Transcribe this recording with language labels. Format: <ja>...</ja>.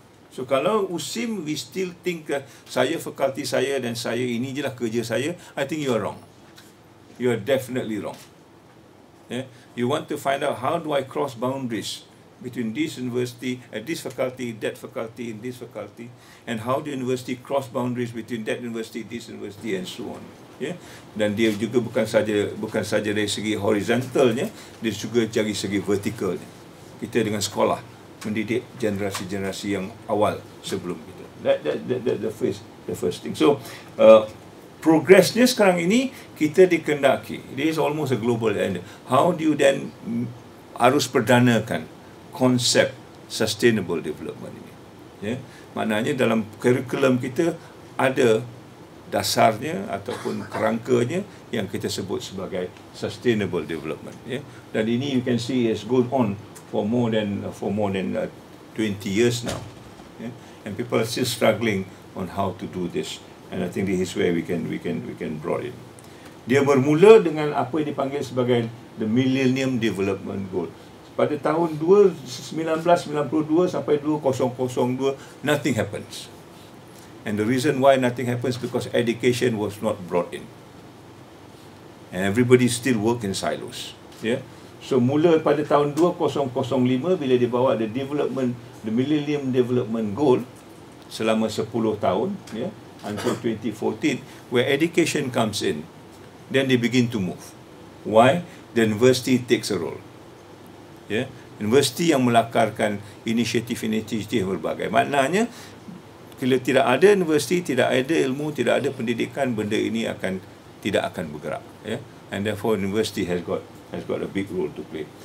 <en>So</en> <ms>kalau USIM,</ms> <en>we still think</en> <ms>saya, fakulti saya dan saya ini je lah kerja saya,</ms> <en>I think you are wrong. You are definitely wrong. You want to find out how do I cross boundaries between this university, this faculty, that faculty, and this faculty, and how the university cross boundaries between that university, this university, and so on.</en> <ms>Dan dia juga bukan saja dari segi horizontalnya, dia juga dari segi vertikalnya. Kita dengan sekolah mendidik generasi-generasi yang awal sebelum kita.</ms> <en>The first thing.</en> <ms>So progresnya sekarang ini kita dikendaki.</ms> <en>It is almost a global agenda. How do you then</en> <ms>harus perdanakan konsep</ms> <en>sustainable development ini?</en> <ms>Maknanya dalam kurikulum kita ada dasarnya ataupun kerangkanya yang kita sebut sebagai sustainable development. Dan ini</ms> <en>you can see has gone on for more than 20 years now. And people are still struggling on how to do this. And I think this is where we can draw in.</en> <ms>Dia bermula dengan apa yang dipanggil sebagai the Millennium Development Goal. Pada tahun 1992 sampai 2002,</ms> <en>nothing happens. And the reason why nothing happens because education was not brought in. And everybody still work in silos. So</en> <ms>mula pada tahun 2005 bila dibawa</ms> <en>the Millennium Development Goal</en> <ms>selama 10 tahun,</ms> <en>until 2014, where education comes in, then they begin to move. Why? The university takes a role.</en> <ms>Universiti yang melakarkan inisiatif-inisiatif berbagai. Maknanya, kalau tidak ada universiti, tidak ada ilmu, tidak ada pendidikan, benda ini tidak akan bergerak.</ms> <en>And therefore, university has got a big role to play.</en>